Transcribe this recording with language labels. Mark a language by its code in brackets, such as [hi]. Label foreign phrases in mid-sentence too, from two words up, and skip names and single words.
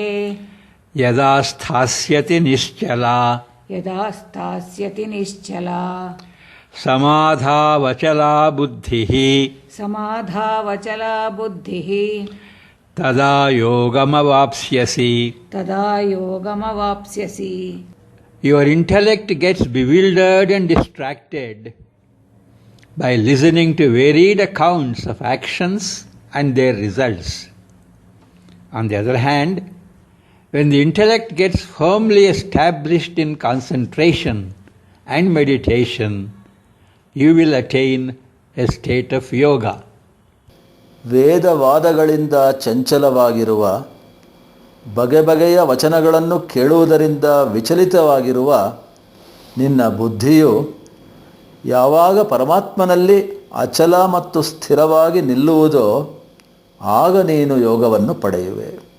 [sa] ಯದಾ ಸ್ಥಾಸ್ಯತಿ ನಿಶ್ಚಲಾ ಯದಾ ಸ್ಥಾಸ್ಯತಿ ನಿಶ್ಚಲಾ ಸಮಾಧಾವಚಲಾ ಬುದ್ಧಿಃ ಸಮಾಧಾವಚಲಾ ಬುದ್ಧಿಃ ತದಾ ಯೋಗಮವಾಪ್ಸ್ಯಸಿ. ತದಾ ಯೋಗಮವಾಪ್ಸ್ಯಸಿ. [en] Your intellect gets bewildered and distracted by listening to varied accounts of actions and their results. On the other hand, when the intellect gets firmly established in concentration and meditation, you will attain a state of yoga. [kn] ವೇದವಾದಗಳಿಂದ ಚಂಚಲವಾಗಿರುವ, ಬಗೆ ಬಗೆಯ ವಚನಗಳನ್ನು ಕೇಳುವುದರಿಂದ ವಿಚಲಿತವಾಗಿರುವ ನಿನ್ನ ಬುದ್ಧಿಯು ಯಾವಾಗ ಪರಮಾತ್ಮನಲ್ಲಿ ಅಚಲ ಮತ್ತು ಸ್ಥಿರವಾಗಿ ನಿಲ್ಲುವುದೋ ಆಗ ನೀನು ಯೋಗವನ್ನು ಪಡೆಯುವೆ.